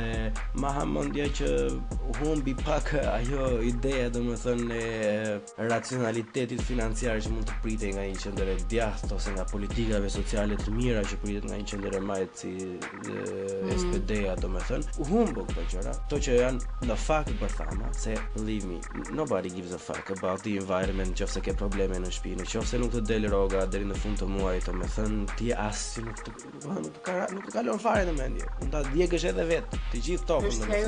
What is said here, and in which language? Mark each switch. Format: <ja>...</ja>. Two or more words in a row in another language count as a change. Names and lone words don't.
<sq>ma hamendja që humbi pak ajo ideja, domethënë e racionalitetit financiar që mund të pritej nga një qendër e djathtë ose nga politikave sociale të mira që pritet nga një qendër e majtë si SPD-ja, domethënë u humbo këto gjëra, ato që janë në fakt bërthama, se</sq> <en>believe me, nobody gives a fuck about the environment,</en> <sq>nëse ke probleme në shtëpi, nëse nuk të del rroga deri në fund të muajit, domethënë ti as nuk të kalon fare në mendje, mund ta djegësh edhe vetë, të gjithë tokën.</sq>